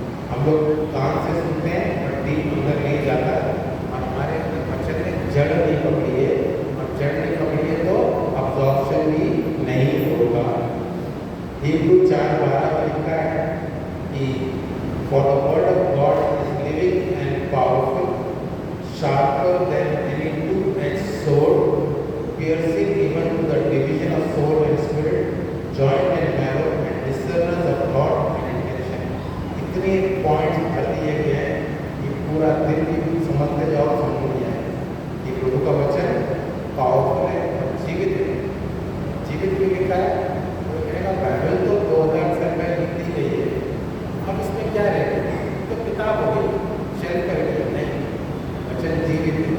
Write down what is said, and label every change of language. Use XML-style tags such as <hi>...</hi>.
<hi>हम लोग कान से सुनते हैं पर डीप अंदर नहीं जाता, और हमारे अंदर वचन में जड़ नहीं पकड़ी है, और जड़ नहीं पकड़ी है तो अब्जॉर्प्शन भी नहीं होगा। हिब्रू 4:12 में लिखा है कि</hi> <en>For the word of God is living and powerful, sharper than any two-edged sword, piercing even to the division of soul and spirit, joint and marrow, and discerners of thought and intention.</en> <hi>इतने points भर दिए गए हैं कि पूरा दिन भी समझते जाओ, समझ नहीं आए कि प्रभु का वचन पावरफुल है और जीवित है। जीवित भी लिखा है, वो कहेगा बाइबल तो 2000 साल पहले लिखी गई है, अब इसमें क्या रहेगा, तो किताब हो गई, शेयर करेंगे नहीं, वचन जीवित है।</hi>